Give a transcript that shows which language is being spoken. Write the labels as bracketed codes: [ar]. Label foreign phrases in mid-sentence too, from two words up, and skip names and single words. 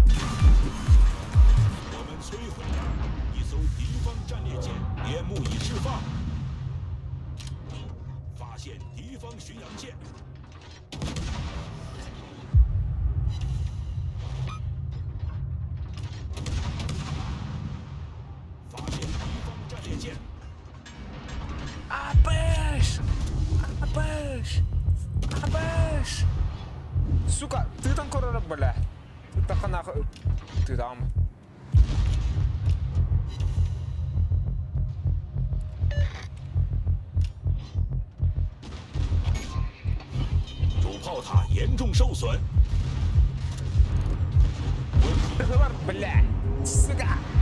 [zh] 我们摧毁了一艘敌方战列舰，烟幕已释放。发现敌方巡洋舰。发现敌方战列舰。 [pt] Abaixo! Abaixo! [ru] Abaixo! Suka, ты там корона, бля. Ты так нахуй. Ты там. [zh] 主炮塔严重受损。 [ru] Бля! Сука!